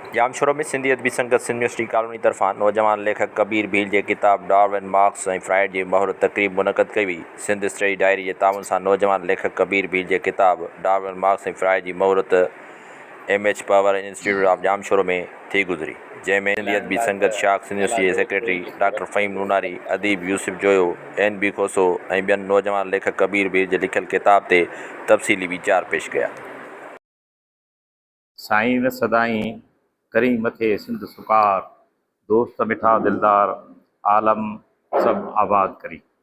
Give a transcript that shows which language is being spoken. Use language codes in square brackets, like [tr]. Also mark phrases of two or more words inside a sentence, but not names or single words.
[sd] जामशोरो में सिंधी अदबी संगत सिंध यूनिवर्सिटी कॉलोनी तरफ़ां नौजवान लेखक कबीर भील के किताब डार्विन मार्क्स ऐं फ्राइड की महूरत तक़रीब मुनक़द कई हुई। सिंध स्टडी डायरी के ताउन सां नौजवान लेखक कबीर भील के किताब डार्विन मार्क्स ऐं फ्राइड की महूरत MH पावर इंस्टीट्यूट ऑफ जामशोरो में थी गुज़री, जंहिंमें सिंधी अदबी संगत शाख सिंध यूनिवर्सिटी जे सेक्रेटरी डॉक्टर फ़हीम नूनारी, अदीब यूसुफ जोयो, NB खोसो ऐं ॿियनि नौजवान लेखक कबीर भील जे लिखियल किताब ते तफ़सीली वीचार पेश कया। साईं न सदाईं करी मथे सिंध सुकार, दोस्त मिठा दिलदार, आलम सब आबाद करी।